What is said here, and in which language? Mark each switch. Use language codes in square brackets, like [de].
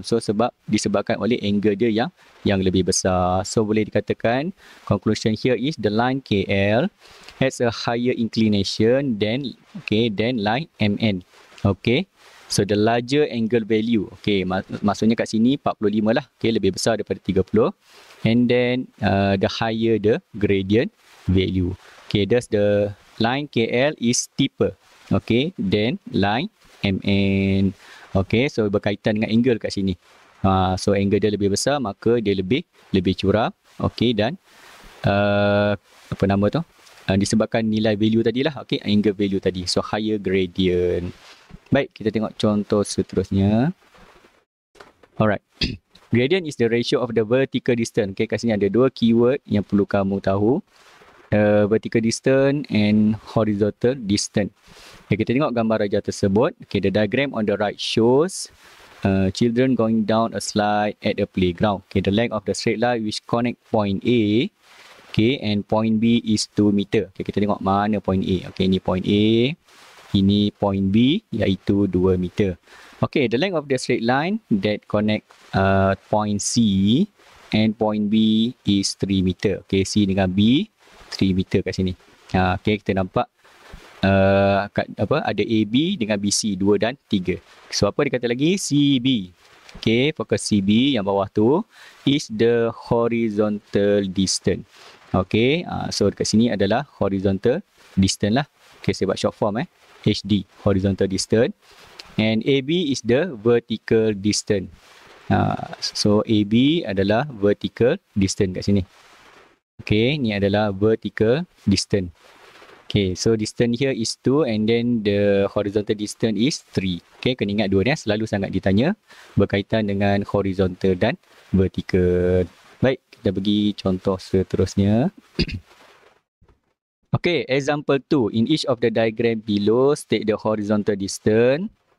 [ms] So disebabkan oleh angle dia yang lebih besar. So boleh dikatakan [en] conclusion here is the line KL has a higher inclination than line MN. Okay. So the larger angle value. Okay, [ms] maksudnya kat sini 45 lah. Okay, lebih besar daripada 30. [en] And then the higher the gradient value. Okay, thus the line KL is steeper. Okay, then line MN. Okay, so [ms] berkaitan dengan angle kat sini. So angle dia lebih besar, maka dia lebih curam. Okay, dan apa nama tu? Disebabkan nilai value tadi lah. [en] Okay, angle value tadi. So higher gradient. [ms] Baik, kita tengok contoh seterusnya. [en] Alright. Gradient is the ratio of the vertical distance. [ms] Okay, kat sini ada dua keyword yang perlu kamu tahu. [en] Vertical distance and horizontal distance. Okay, [ms] kita tengok gambar raja tersebut. [en] Okay, the diagram on the right shows children going down a slide at a playground. Okay, the length of the straight line which connect point A, okay, and point B is 2 meter. [ms] Okay, kita tengok mana point A. Okay, ini point A. Ini point B, iaitu 2 meter. [en] Okay, the length of the straight line that connect point C and point B is 3 meter. [ms] Okay, C dengan B, 3 meter kat sini. Okay, kita nampak ada AB dengan BC, 2 dan 3. So, apa dia kata lagi? CB. Okay, fokus CB yang bawah tu [en] is the horizontal distance. [ms] Okay, so dekat sini adalah horizontal distance lah. Okay, saya buat short form HD, horizontal distance. [en] And AB is the vertical distance. [ms] So AB adalah vertical distance kat sini. Okay, ni adalah vertical distance. [en] Okay, so distance here is 2 and then the horizontal distance is 3. [ms] Okay, kena ingat dua ni selalu sangat ditanya berkaitan dengan horizontal dan vertical. Baik, kita pergi contoh seterusnya. [en] Okay, example 2. In each of the diagram below, state the horizontal distance.